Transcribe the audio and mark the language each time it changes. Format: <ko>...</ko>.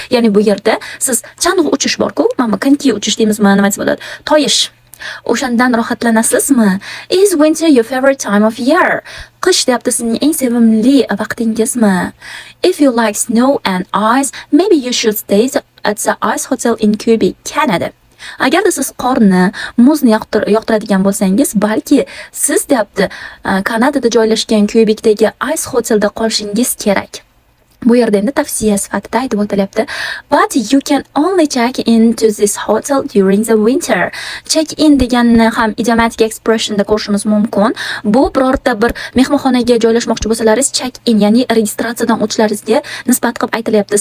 <uz>Ya'ni bu yerda siz chang'i uchish bor-ku, mana konki uchish deymizmi, nima deb bo'ladi? Toyish. O'shandan rohatlanasizmi?</uz> <en>Is winter your favorite time of year?</en> <uz>Qish deyapti, sizning eng sevimli vaqtingizmi?</uz> <en>If you like snow and ice, maybe you should stay at the Ice Hotel in Quebec, Canada.</en> <uz>Agarda siz qorni, muzni yoqtiradigan bo'lsangiz, balki siz deyapti, Kanadada joylashgan Quebecdagi Ice Hotelda qolishingiz kerak. Bu yerda endi tavsiya sifatida aytib o'tilyapti.</uz> <en>But you can only check into this hotel during the winter.</en> <uz>Check in deganni ham idiomatic expressionda ko'rishimiz mumkin. Bu birorta bir mehmonxonaga joylashmoqchi bo'lsalaringiz check in, ya'ni registratsiyadan o'tishlaringizga nisbat qilib aytilyapti.</uz>